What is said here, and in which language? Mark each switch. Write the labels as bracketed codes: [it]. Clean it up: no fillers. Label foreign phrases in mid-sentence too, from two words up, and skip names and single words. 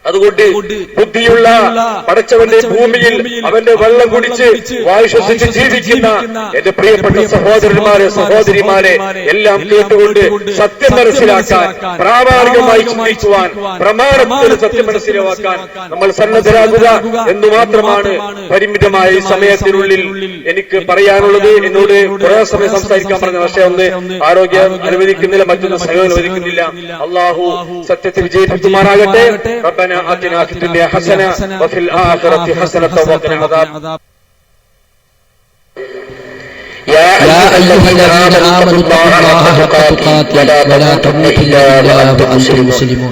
[ml] അതുകൊണ്ട് ബുദ്ധിയുള്ള പടച്ചവന്റെ ഭൂമിയിൽ അവന്റെ വെള്ളം കുടിച്ച് വായു ശ്വസിച്ച് ജീവിക്കുന്ന എന്റെ പ്രിയപ്പെട്ട സഹോദരന്മാരെ സഹോദരിമാരെ എല്ലാം കേട്ടുകൊണ്ട് സത്യം മനസ്സിലാക്കാൻ, പ്രാമാണികമായി ചിന്തിക്കുവാൻ, പ്രമാണത്തിൽ സത്യം മനസ്സിലാക്കാൻ നമ്മൾ സന്നദ്ധരാകുക എന്ന് മാത്രമാണ് പരിമിതമായ ഈ സമയത്തിനുള്ളിൽ എനിക്ക് പറയാനുള്ളത്. എന്നോട് കുറെ സമയം സംസാരിക്കാൻ പറഞ്ഞ പക്ഷേ ഒന്ന് ആരോഗ്യം അനുവദിക്കുന്നില്ല, മറ്റൊന്ന് സഹം അനുവദിക്കുന്നില്ല. അള്ളാഹു സത്യത്തെ വിജയിപ്പിക്കുമാറാകട്ടെ. [ar] ربنا آتنا في الدنيا حسنة وفي الآخرة حسنة وقنا عذاب. يا أيها الذين آمنوا اتقوا الله حق تقاته ولا تموتن إلا وأنتم مسلمون.